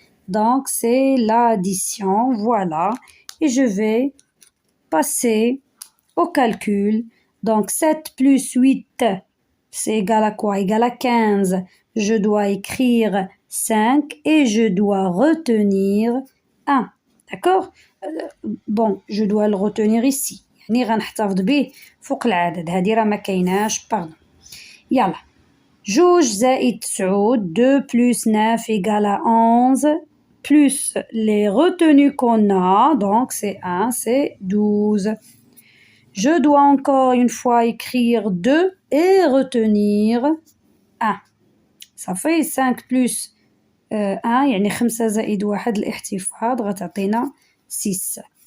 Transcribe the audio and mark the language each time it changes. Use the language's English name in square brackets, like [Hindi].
[French] Donc c'est l'addition, voilà, et je vais passer au calcul. Donc 7 plus 8 c'est égal à quoi? Égal à 15. Je dois écrire 5 et je dois retenir 1. D'accord? Bon, je dois le retenir ici. [Arabic] يعني غنحتفظ به فوق العدد. هذه راه ما كايناش باردون. يلا. جوج زائد تسعود [French] 2 plus 9 égale à 11 plus les retenues qu'on a, donc c'est 1, c'est 12. Je dois encore une fois écrire 2 et retenir 1. Ça fait 5 plus 1 [Arabic] يعني 5 زائد 1 الاحتفاظ غتعطينا 6.